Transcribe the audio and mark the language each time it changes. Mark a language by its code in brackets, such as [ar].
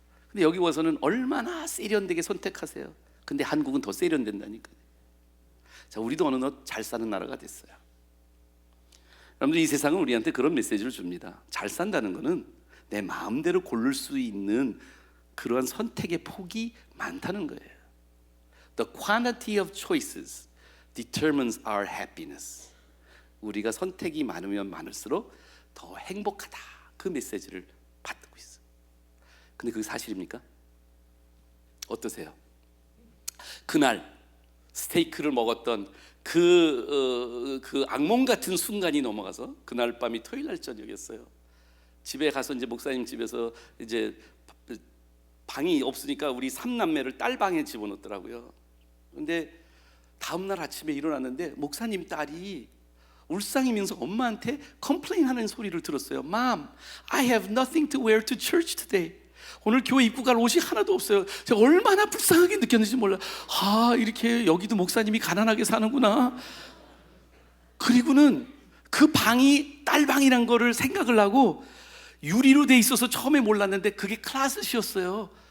[ko] 근데 여기 와서는 얼마나 세련되게 선택하세요. 근데 한국은 더 세련된다니까요. 자, 우리도 어느덧 잘 사는 나라가 됐어요. 여러분들, 이 세상은 우리한테 그런 메시지를 줍니다. 잘 산다는 것은 내 마음대로 고를 수 있는 그러한 선택의 폭이 많다는 거예요. [en] The quantity of choices determines our happiness. [ko] 우리가 선택이 많으면 많을수록 더 행복하다, 그 메시지를 받고 있어요. 근데 그게 사실입니까? 어떠세요? 그날 스테이크를 먹었던 그 악몽 같은 순간이 넘어가서 그날 밤이 토요일 날 저녁이었어요. 집에 가서 이제 목사님 집에서 이제 방이 없으니까 우리 3남매를 딸 방에 집어넣더라고요. 근데 다음 날 아침에 일어났는데 목사님 딸이 울상이면서 엄마한테 컴플레인하는 소리를 들었어요. [en] Mom, I have nothing to wear to church today. [ko] 오늘 교회 입고 갈 옷이 하나도 없어요. 제가 얼마나 불쌍하게 느꼈는지 몰라. 이렇게 여기도 목사님이 가난하게 사는구나. 그리고는 그 방이 딸방이란 거를 생각을 하고 유리로 돼 있어서 처음에 몰랐는데 그게 클라셋이었어요.